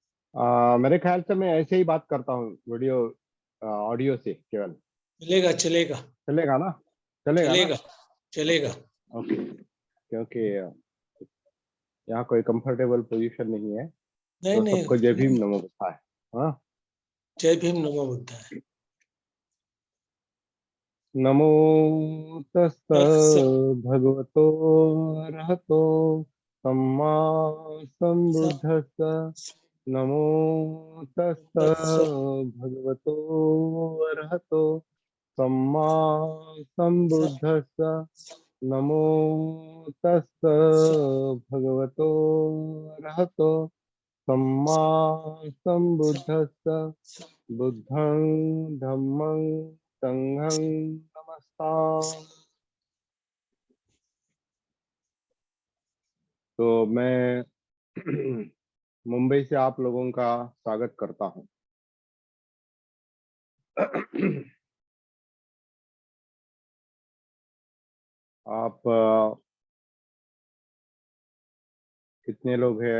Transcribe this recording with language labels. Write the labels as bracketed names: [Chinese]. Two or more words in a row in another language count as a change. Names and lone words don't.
[Hindi] मेरे ख्याल से मैं ऐसे ही बात करता हूँ, वीडियो ऑडियो से केवल। चलेगा चलेगा चलेगा ना? चलेगा ना? चलेगा ओके। चलेगा। ओके। क्योंकि यहाँ कोई कंफर्टेबल पोजीशन नहीं है। नहीं तो नहीं, सबको जय भीम [Pali] नमो बुद्धाय। [Hindi] हाँ। जय भीम [Pali] नमो बुद्धाय। नमो तस्स तत्स भगवतो अरहतो सम्मा सम्बुद्धस्स। नमो तस्स तत्स भगवतो अरहतो सम्मा सम्बुद्धस्स। नमो तस्स भगवतो अरहतो सम्मा सम्बुद्धस्स। बुद्धं धम्मं संघं नमस्ताम्। [Hindi] तो मैं मुंबई से आप लोगों का स्वागत करता हूं। आप कितने लोग हैं?